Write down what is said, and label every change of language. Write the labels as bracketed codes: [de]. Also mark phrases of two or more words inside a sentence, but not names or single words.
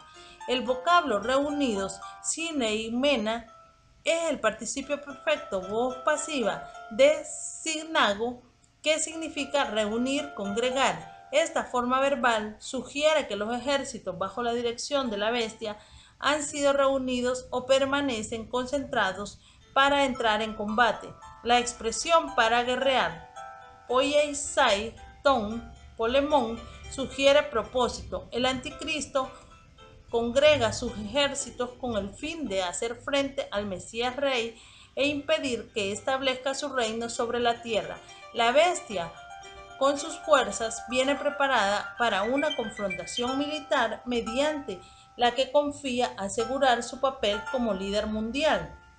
[es] El vocablo reunidos, sine y mena, es el participio perfecto voz pasiva de signago, que significa reunir, congregar. Esta forma verbal sugiere que los ejércitos bajo la dirección de la bestia han sido reunidos o permanecen concentrados para entrar en combate. La expresión para guerrear, [el] ποιῆσαι, τὸν, πόλεμον, [es] sugiere propósito. El anticristo congrega sus ejércitos con el fin de hacer frente al Mesías Rey e impedir que establezca su reino sobre la tierra. La bestia, con sus fuerzas, viene preparada para una confrontación militar mediante la que confía asegurar su papel como líder mundial.